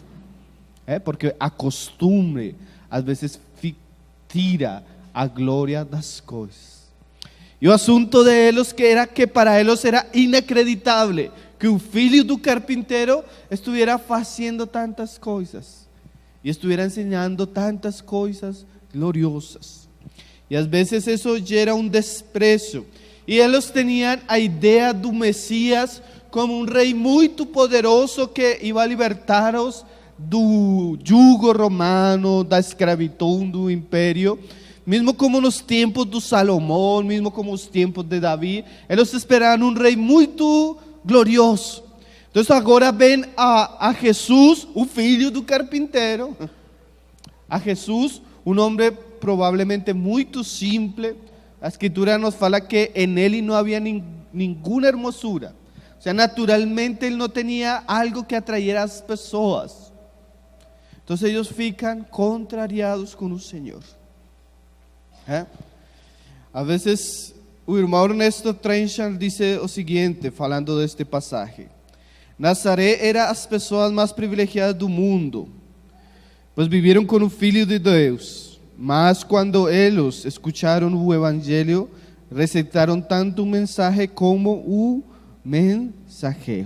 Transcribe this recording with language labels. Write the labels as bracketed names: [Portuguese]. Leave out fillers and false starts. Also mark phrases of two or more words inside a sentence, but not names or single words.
[Portuguese] Porque a costumbre às vezes tira a glória das coisas. E o assunto deles era que para eles era inacreditável que o filho do carpinteiro estivesse fazendo tantas coisas. e [Spanish] estuviera enseñando [Portuguese] tantas coisas gloriosas. E às vezes isso gera um desprezo. E eles tinham a ideia do Messias como um rei muito poderoso que iba a libertar-os do jugo romano, da escravidão do império. Mesmo como nos tempos de Salomão, mesmo como os tempos de Davi, eles esperavam um rei muito glorioso. Então agora vem a Jesus, o filho do carpinteiro. A Jesus, um homem provavelmente muito simples. A Escritura nos fala que en ele não havia nenhuma hermosura. [Spanish] O sea, [Portuguese] naturalmente ele não tinha algo que atraía as pessoas. Então eles ficam contrariados com o Senhor. [Spanish] A veces [Portuguese] o irmão Ernesto Trenchard dice o seguinte, falando deste pasaje: Nazaré era as pessoas mais privilegiadas do mundo, pois viveram com o Filho de Deus, mas quando eles escutaram o Evangelho, rejeitaram tanto o mensaje como o mensageiro.